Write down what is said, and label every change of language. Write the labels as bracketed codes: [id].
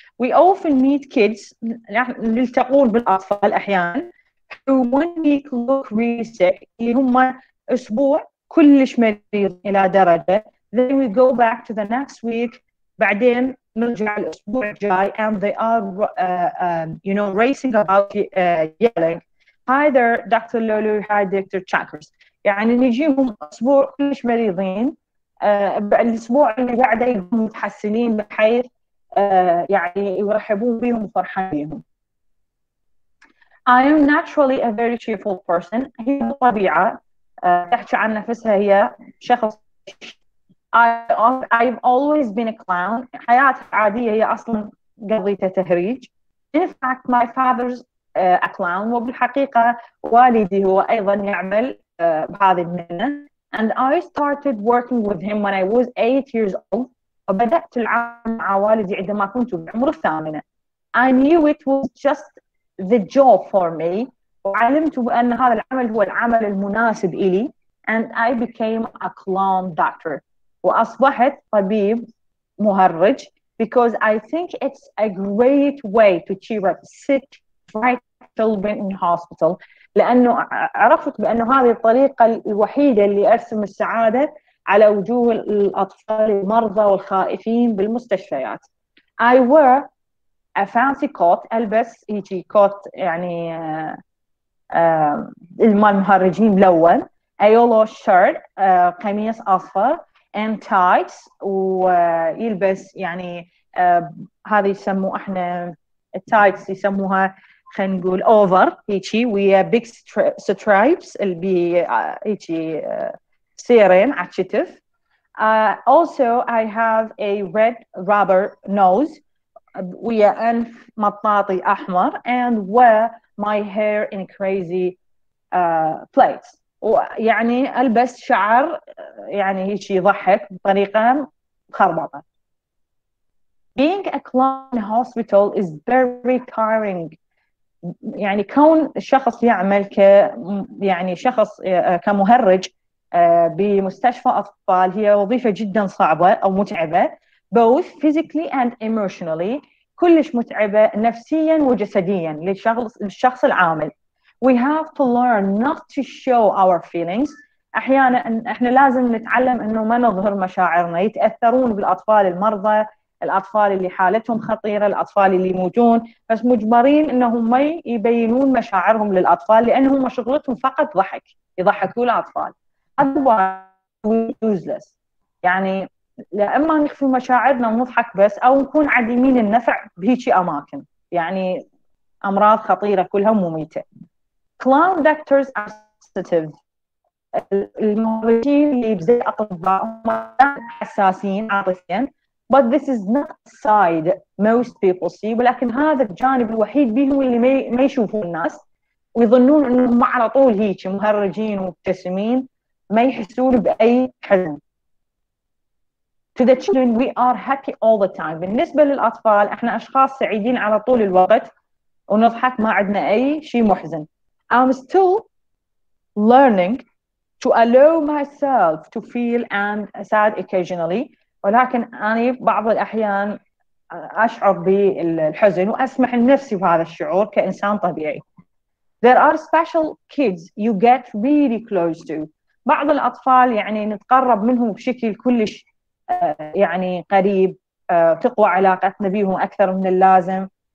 [en] We often meet kids [ar] نلتقون بالأطفال أحيانا [en] who one week look really sick [ar] اللي هم أسبوع كلش مريض إلى درجة [en] then we go back to the next week [ar] بعدين نرجع الأسبوع الجاي [en] and they are you know racing about yelling hi there Dr. Lulu hi Dr. Chakras. [ar] يعني نجيهم أسبوع كلش مريضين الأسبوع اللي بعده يكونوا متحسنين بحيث يعني يرحبون بهم وفرحان بهم. [en] I am naturally a very cheerful person. [ar] هي الطبيعة تحكي عن نفسها هي شخص. [en] I've always been a clown. [ar] حياتي عادية هي أصلا قضيتها تهريج. [en] In fact my father's a clown [ar] وبالحقيقة والدي هو أيضا يعمل بهذه المهنة. [en] And I started working with him when I was 8 years old. [ar] وبدأت العمل مع والدي عندما كنت بعمر الثامنة. [en] I knew it was just the job for me. [ar] وعلمت بأن هذا العمل هو العمل المناسب إلي. [en] And I became a clown doctor. [ar] وأصبحت طبيب مهرج [en] because I think it's a great way to cheer up sick, frightened children in hospital. [ar] لأنه عرفت بأنه هذه الطريقة الوحيدة اللي أرسم السعادة على وجوه الأطفال المرضى والخائفين بالمستشفيات. [en] I wear a fancy coat. [ar] ألبس هيجي كوت يعني المهرجين ملون. [en] A yellow shirt [ar] قميص أصفر [en] and tights [ar] ويلبس يعني هذه يسموه احنا التايتس يسموها خلينا نقول اوفر هيجي ويا [en] beige stripes [ar] اللي هيجي سيرين على الكتف. [en] Also I have a red rubber nose [ar] ويا أنف مطاطي أحمر [en] and wear my hair in crazy plaits. [ar] ويعني ألبس شعر يعني هيك يضحك بطريقة مخربطة. [en] Being a clown in hospital is very tiring. [ar] يعني كون الشخص يعمل يعني شخص كمهرج بمستشفى أطفال هي وظيفة جدا صعبة أو متعبة [en] both physically and emotionally. [ar] كلش متعبة نفسيا وجسديا للشخص العامل. [en] We have to learn not to show our feelings. [ar] أحيانا إحنا لازم نتعلم إنه ما نظهر مشاعرنا. يتأثرون بالأطفال المرضى الأطفال اللي حالتهم خطيرة الأطفال اللي يموتون بس مجبرين إنهم ما يبينون مشاعرهم للأطفال لأنهم شغلتهم فقط ضحك يضحكوا الأطفال. [en] otherwise we useless. [ar] يعني لا إما نخفي مشاعرنا ونضحك بس أو نكون عديمين النفع بهيجي أماكن يعني أمراض خطيرة كلها مميتة. [en] Clown doctors are sensitive. [ar] المهرجين اللي بزي أطباء هم حساسين عاطفيا [en] but this is not a side most people see. [ar] ولكن هذا الجانب الوحيد بيهم اللي ما يشوفون الناس ويظنون إنهم على طول هيك مهرجين ومبتسمين ما يحسون بأي حزن. [en] To the children we are happy all the time. [ar] بالنسبة للأطفال احنا أشخاص سعيدين على طول الوقت ونضحك ما عندنا أي شيء محزن. [en] I'm still learning to allow myself to feel and sad occasionally. [ar] ولكن أنا بعض الأحيان أشعر بالحزن وأسمح لنفسي بهذا الشعور كإنسان طبيعي. [en] There are special kids you get really close to. [ar] بعض الأطفال يعني نتقرب منهم بشكل كلش يعني قريب تقوى علاقتنا بهم أكثر من اللازم.